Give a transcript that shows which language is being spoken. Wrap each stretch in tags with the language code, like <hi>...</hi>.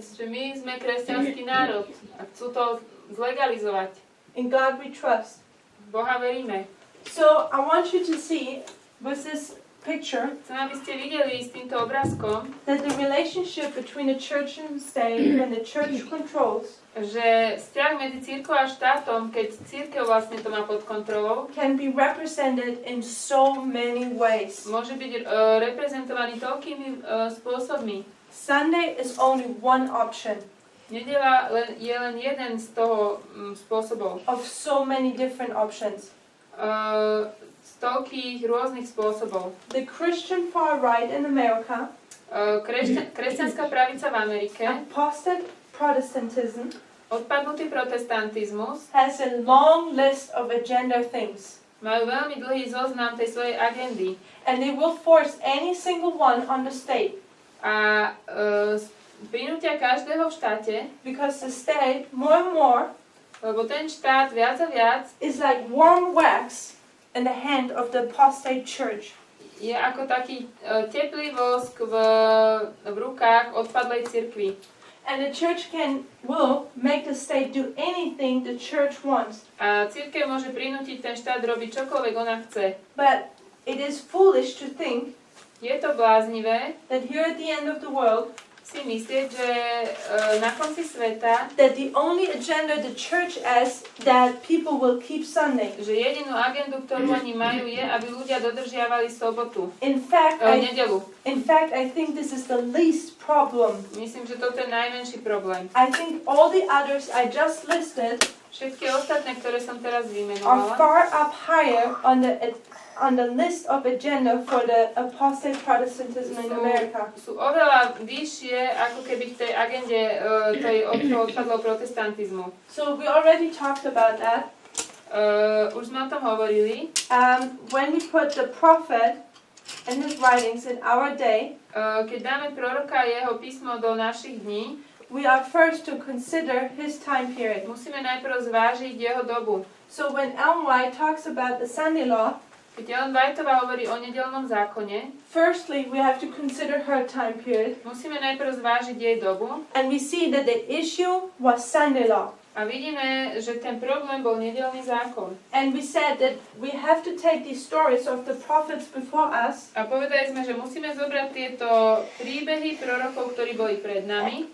<sk>že my sme kresťanský národ a chcú to zlegalizovať.</sk> <en>In God we trust.</en> <sk>V Boha veríme.</sk> <en>So I want you to see with this picture</en> <sk>Chcem, aby ste videli s týmto obrázkom,</sk> <en>that the relationship between the church and the state, when the church controls,</en> <sk>že vzťah medzi cirkvou a štátom, keď cirkev vlastne to má pod kontrolou,</sk> <en>can be represented in so many ways.</en> <sk>môže byť reprezentovaný toľkými spôsobmi.</sk> <en>Sunday is only one option</en> <sk>Nedeľa je len jeden z toho spôsobov.</sk> <en>of so many different options.</en> <sk>Z toľkých rôznych spôsobov.</sk> <en>The Christian far right in America,</en> <sk>Kresťanská pravica v Amerike,</sk> <en>apostate Protestantism,</en> <sk>odpadnutý protestantizmus,</sk> <en>has a long list of agenda things.</en> <sk>majú veľmi dlhý zoznam tej svojej agendy.</sk> <en>And they will force any single one on the state.</en> <sk>A prinútia každého v štáte,</sk> <en>Because the state, more and more,</en> <sk>lebo ten štát viac a viac</sk> <en>is like warm wax in the hand of the apostate church.</en> <sk>je ako taký teplý vosk v rukách odpadlej cirkvi.</sk> <en>And the church will make the state do anything the church wants.</en> <sk>A cirkev môže prinútiť ten štát robiť čokoľvek ona chce.</sk> <en>But it is foolish to think</en> <sk>Je to bláznivé</sk> <en>that here at the end of the world,</en> <sk>si myslieť, že na konci sveta,</sk> <en>that the only agenda the church has, that people will keep Sunday.</en> <sk>že jedinú agendu, ktorú oni majú, je, aby ľudia dodržiavali sobotu,</sk> <en>In fact,</en> <sk>nedelu.</sk> <en>I think this is the least problem.</en> <sk>Myslím, že toto je najmenší problém.</sk> <en>I think all the others I just listed</en> <sk>Všetky ostatné, ktoré som teraz</sk> <en>are</en> <sk>vymenovala,</sk> <en>far up higher on the list of agenda for the apostate Protestantism in America.</en> <sk>sú oveľa vyššie, ako keby v tej agende odpadlého protestantizmu.</sk> <en>So we already talked about that.</en> <sk>Už sme o tom hovorili.</sk> <en>When we put the prophet and his writings in our day,</en> <sk>Keď dáme proroka a jeho písmo do našich dní,</sk> <en>we are first to consider his time period.</en> <sk>musíme najprv zvážiť jeho dobu.</sk> <en>So when Ellen White talks about the Sunday law,</en> <sk>Keď Ellen Whiteová hovorí o nedeľnom zákone,</sk> <en>firstly we have to consider her time period,</en> <sk>musíme najprv zvážiť jej dobu</sk> <en>and we see that the issue was Sunday law.</en> <sk>a vidíme, že ten problém bol nedeľný zákon.</sk> <en>And we said that we have to take these stories of the prophets before us</en> <sk>A povedali sme, že musíme zobrať tieto príbehy prorokov, ktorí boli pred nami,</sk>